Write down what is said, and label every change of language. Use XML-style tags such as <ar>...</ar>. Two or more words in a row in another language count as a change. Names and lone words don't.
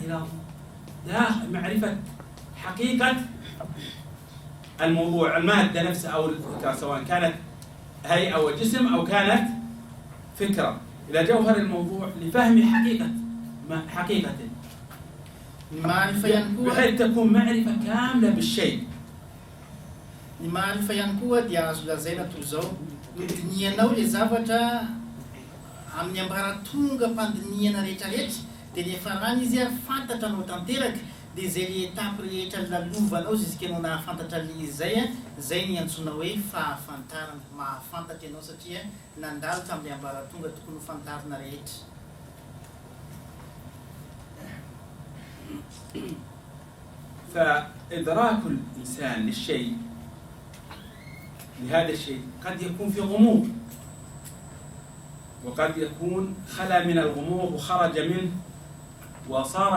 <ar>إلى معرفة حقيقة الموضوع، المادة نفسها أو الفكرة، سواء كانت هيئة أو جسم أو كانت فكرة، إلى جوهر الموضوع لفهم حقيقته بحيث تكون معرفة كاملة بالشيء.</ar> <mg>Ny maharifa ihany koa dia azo lazaina toy izao: nodinianao le zavatra amin'ny ambaratonga mpandiniana rehetrarehetra, dia ny farany izy fantatra anao tanteraka, dia izay le etapy rehetra lalovanao zizikanao nahafantatra le izay, izay ny antsoina hoe fahafantarana. Mahafantatra ianao satria nandalo tamin'ny ambaratonga tokony ho fantarina rehetra.</mg> <ar>فإدراك الإنسان للشيء، لهذا الشيء، قد يكون في غموض، وقد يكون خلا من الغموض وخرج منه وصار</ar>